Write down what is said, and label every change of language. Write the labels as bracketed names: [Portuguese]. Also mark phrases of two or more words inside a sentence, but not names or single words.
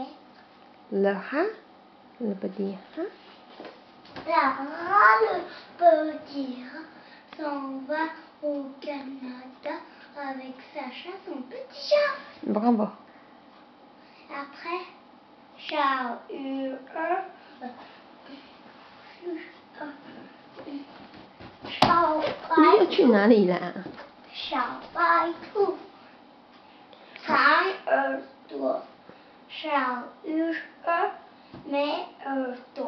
[French] Le rat, le petit rat. Le petit rat s'en va au Canada avec Sacha, son petit chat. Bravo. Après, chat [Chinese] 你又去哪里啦？小白兔，长耳朵，小鱼儿没耳朵。